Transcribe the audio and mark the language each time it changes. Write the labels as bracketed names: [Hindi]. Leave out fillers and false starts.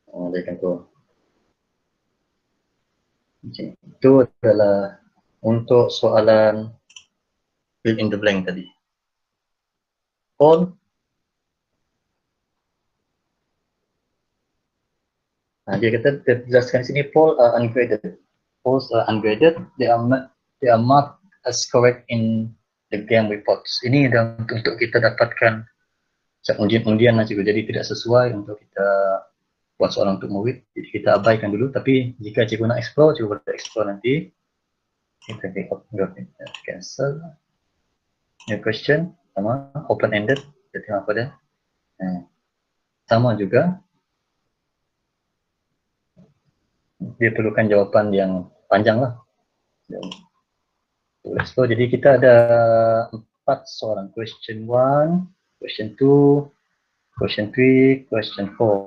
[Malay] Dia akan keluar. Okay. Itu adalah untuk soalan fill in the blank tadi. All Dia kata, dia jelaskan sini [English] poll are ungraded. Polls are ungraded, they are marked as correct in the game reports. [Malay] Ini adalah untuk kita dapatkan undian lah cikgu, jadi tidak sesuai untuk kita buat soalan untuk murid, jadi kita abaikan dulu. Tapi jika cikgu nak explore, cikgu boleh explore nanti. Kita cancel. New question, sama open ended, kita tengok apa dia. Sama juga, dia perlukan jawapan yang panjang lah. So, jadi kita ada 4 soalan. [English] Question 1, question 2, question 3, question 4.